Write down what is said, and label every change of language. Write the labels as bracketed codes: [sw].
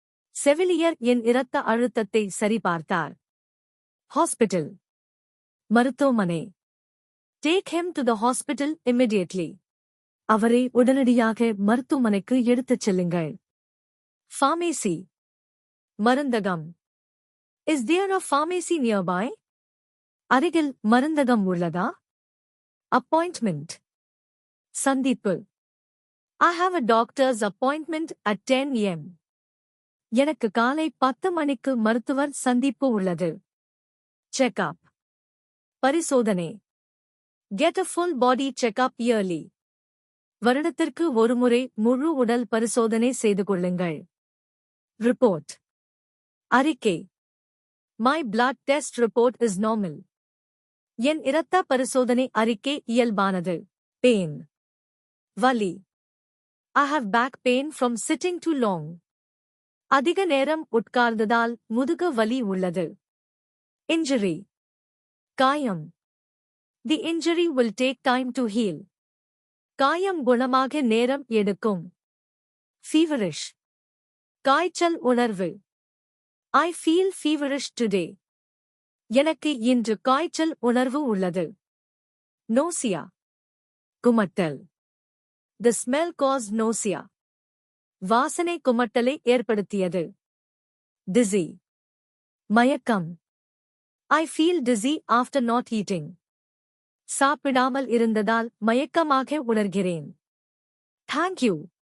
[ta] செவிலியர் என் இரத்த அழுத்தத்தை சரிபார்த்தார். [en] Hospital. மருத்துவமனை. Take him to the hospital immediately. [ta] அவரை உடனடியாக மருத்துவமனைக்கு எடுத்துச் செல்லுங்கள். [en] Pharmacy. மருந்தகம். Is there a pharmacy nearby? [ta] அருகில் மருந்தகம் உள்ளதா? [en] Appointment. சந்திப்பு. I have a doctor's appointment at 10 a.m. [ta] எனக்கு காலை 10 மணிக்கு மருத்துவர் சந்திப்பு உள்ளது. [en] Check-up. பரிசோதனை. Get a full body check-up yearly. [ta] வருடத்திற்கு ஒருமுறை முழு உடல் பரிசோதனை செய்து கொள்ளுங்கள். [en] Report. அறிக்கை. My blood test report is normal. [ta] என் இரத்த பரிசோதனை அறிக்கை இயல்பானது. [en] Pain. வலி. I have back pain from sitting too long. [ta] அதிக நேரம் உட்கார்ந்ததால் முதுகு வலி உள்ளது. [en] Injury. காயம். The injury will take time to heal. [ta] காயம் குணமாக நேரம் எடுக்கும். Feverish. காய்ச்சல் உணர்வு. [en] I feel feverish today. [ta] எனக்கு இன்று காய்ச்சல் உணர்வு உள்ளது. [en] Nausea. குமட்டல். The smell caused nausea. [ta] வாசனை குமட்டலை ஏற்படுத்தியது. [en] Dizzy. மயக்கம். I feel dizzy after not eating. [ta] சாப்பிடாமல் இருந்ததால் மயக்கமாக உணர்கிறேன். [en] Thank you.